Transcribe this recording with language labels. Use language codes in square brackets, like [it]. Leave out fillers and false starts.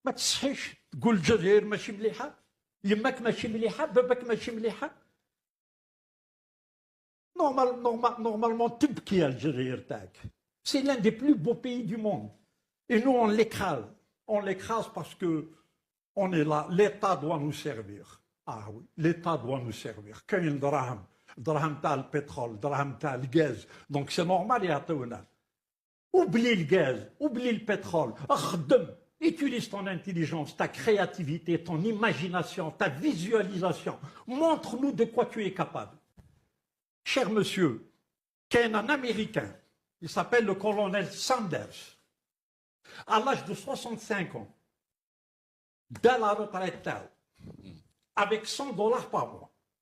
[ar] ما تصحيش تقول الجزائر ماشي مليحه، يماك ماشي مليحه، باباك ماشي مليحه. Normalement تبكي الجزائر تاعك. [fr] C'est l'un des plus beaux pays du monde. Et nous on l'écrase. On l'écrase parce que on est là, l'État doit nous servir. Ah oui, l'État doit nous servir. [ar] كاين دراهم تاع البترول، دراهم تاع الغاز، دونك سي نورمال يعطيونا. [fr] Oublie le gaz, oublie le pétrole, utilise ton intelligence, ta créativité, ton imagination, ta visualisation. Montre-nous de quoi tu es capable. Cher monsieur, qu'il y a un Américain, il s'appelle le colonel Sanders, à l'âge de 65 ans, dans la retraite, avec $100 par mois.